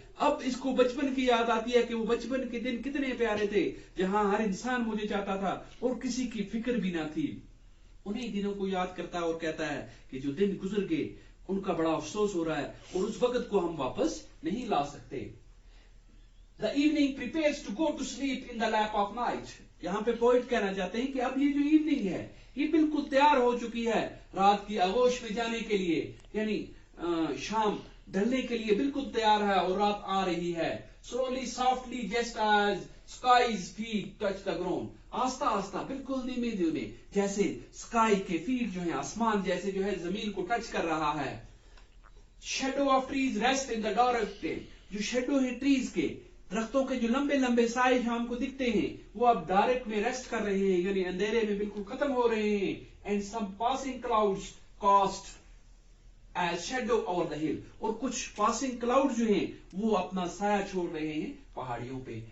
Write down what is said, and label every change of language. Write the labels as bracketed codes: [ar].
[ur] اب اس کو بچپن کی یاد آتی ہے کہ وہ بچپن کے دن کتنے پیارے تھے جہاں ہر انسان مجھے چاہتا تھا اور کسی کی فکر بھی نہ تھی. انہی دنوں کو یاد کرتا ہے اور کہتا ہے کہ جو دن گزر گئے ان کا بڑا افسوس ہو رہا ہے اور اس وقت کو ہم واپس نہیں لا سکتے. [en] The evening prepares to go to sleep in the lap of night. [ur] یہاں پہ پوئٹ کہنا چاہتے ہیں کہ اب یہ جو ایوننگ ہے یہ بالکل تیار ہو چکی ہے رات کی آغوش میں جانے کے لیے. یعنی شام ڈھلنے کے لیے بالکل تیار ہے اور رات آ رہی ہے. [en] Slowly, softly, just as sky's feet touch the ground. [ur] آہستہ آہستہ بالکل دھیمے دھیمے جیسے sky کے feet جو ہیں آسمان جیسے جو ہے زمین کو ٹچ کر رہا ہے. [en] Shadow of trees rest in the dark. [ur] جو شیڈو ہیں ٹریز کے درختوں کے جو لمبے لمبے سائے ہم کو دکھتے ہیں وہ اب ڈائریکٹ میں ریسٹ کر رہے ہیں یعنی اندھیرے میں بالکل ختم ہو رہے ہیں. [en] And some passing clouds cast as shadow over the hill. [ur] اور کچھ پاسنگ کلاؤڈ جو ہیں وہ اپنا سایہ چھوڑ رہے ہیں پہاڑیوں پہ.